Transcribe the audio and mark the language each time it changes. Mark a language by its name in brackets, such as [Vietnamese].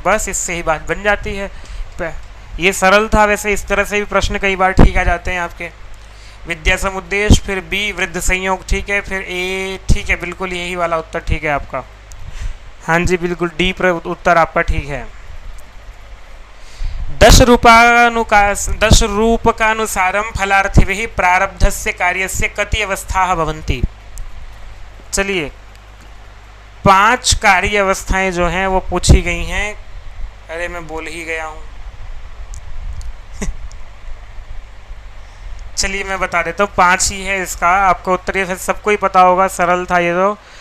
[Hindi] बस इससे ही बात बन जाती है। ये सरल था, वैसे इस तरह से भी प्रश्न कई बार ठीक आ जाते हैं आपके। विद्या समुद्देश, फिर बी वृद्ध संयोग, ठीक है, फिर ए, ठीक है, बिल्कुल यही वाला उत्तर ठीक है आपका। हाँ जी बिल्कुल, डी पर उत्तर आपका ठीक है। [Sanskrit] दश रूपकानुसारम फलार्थिभिः प्रारब्धस्य कार्यस्य कति अवस्थाः भवन्ति। [Hindi] चलिए 5 कार्य अवस्थाएं जो हैं वो पूछी गई हैं। अरे मैं बोल ही गया हूं। चलिए मैं बता देता हूँ, 5 ही है इसका। आपको उत्तर ये सबको ही पता होगा, सरल था ये तो।